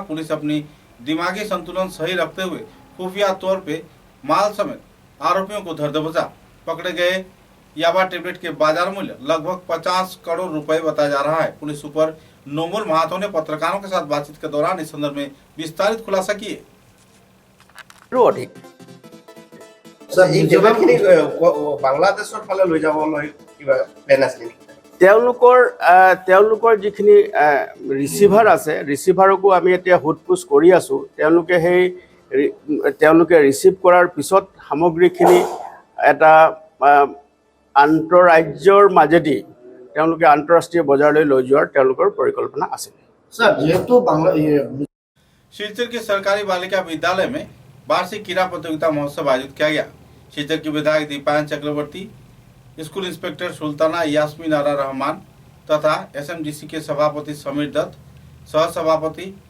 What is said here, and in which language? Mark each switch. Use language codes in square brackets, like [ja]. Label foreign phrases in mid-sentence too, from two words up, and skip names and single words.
[hi] पुलिस अपनी दिमागी संतुलन सही रखते हुए खुफिया तौर पे माल समेत आरोपियों को धर दबोचा। पकड़े गए याबा टेबलेट के बाजार मूल्य लगभग 50 करोड़ रुपए बताया जा रहा है। [en] police super [hi] नोमुल महातो ने पत्रकारों के साथ बातचीत के दौरान इस संदर्भ में विस्तारित खुलासा किए। [as] বাংলাদেশৰ ফালে লৈ যাবলৈ কিবা প্লেন আছে নেকি? তেওঁলোকৰ যিখিনি ৰিচিভাৰ আছে, ৰিচিভাৰকো আমি এতিয়া সোধপোছ কৰি আছোঁ। তেওঁলোকে ৰিচিভ কৰাৰ পিছত সামগ্ৰীখিনি এটা আন্তঃৰাজ্যৰ মাজেদি তেওঁলোকে আন্তঃৰাষ্ট্ৰীয় বজাৰলৈ লৈ যোৱাৰ তেওঁলোকৰ পৰিকল্পনা আছে। স্যার, যেহেতু [hi] शिलचर के सरकारी बालिका विद्यालय में वार्षिक क्रीड़ा प्रतियोगिता महोत्सव आयोजित किया गया। शिलचर की विधायक दीपायन चक्रवर्ती, [en] school inspector [hi] सुल्ताना यास्मीन आरा रहमान तथा एसएमडीसी के सभापति समीर दत्त, सह सभापति